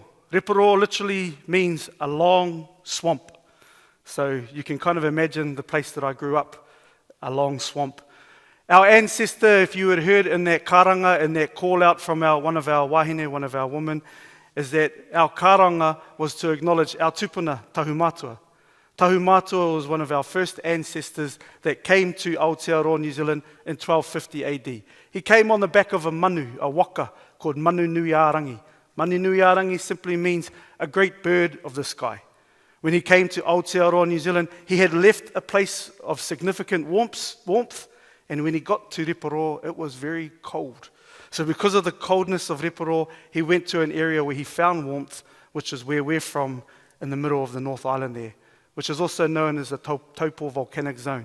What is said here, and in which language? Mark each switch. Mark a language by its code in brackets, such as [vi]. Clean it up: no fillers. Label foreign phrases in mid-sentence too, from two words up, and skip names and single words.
[en] Reporo literally means a long swamp. So you can kind of imagine the place that I grew up, a long swamp. Our ancestor, if you had heard in that karanga, in that call out from one of our wahine, one of our women, is that our karanga was to acknowledge our tupuna, Tahumatua. Tahumatua was one of our first ancestors that came to Aotearoa, New Zealand in 1250 AD. He came on the back of a manu, a waka, called Manu Nui Arangi. Manu Nui Arangi simply means a great bird of the sky. When he came to Aotearoa, New Zealand, he had left a place of significant warmth, and when he got to Reporo, it was very cold. So because of the coldness of Reporo, he went to an area where he found warmth, which is where we're from, in the middle of the North Island there, which is also known as the Taupo volcanic zone.